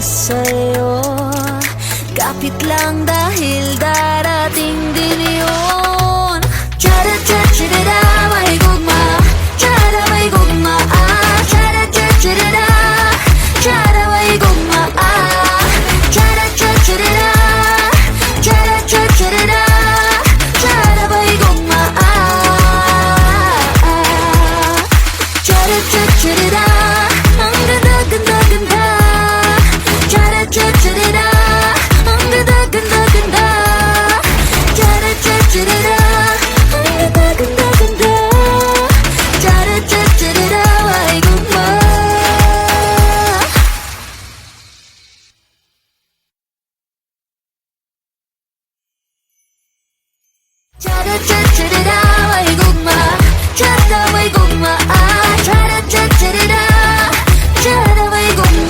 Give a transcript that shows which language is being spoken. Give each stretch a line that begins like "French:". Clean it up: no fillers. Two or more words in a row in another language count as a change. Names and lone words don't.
Filipino: sa'yo. Kapit lang dahil darating din yun. Cha-da-cha-cha-da-da,
Cebuano: may gugma. Cha-da, may gugma. Cha-da-cha-cha-da-da, cha-da, may gugma. Cha-da-cha-cha-da-da, cha-da-cha-cha-da-da, cha-da, may gugma. Cha-da-cha-cha-da-da,
Filipino: ang ganda-ganda-ganda. Cha-da-cha-cha-da-da, ang ganda-ganda-ganda. Cha-da-cha-cha-da-da, ang ganda-ganda-ganda. Cha-da-cha-cha-da-da,
Cebuano: may gugma. Cha-da-cha-cha-da-da, may gugma. Cha-da, may gugma. Cha-da-cha-cha-da-da, cha-da, may gugma.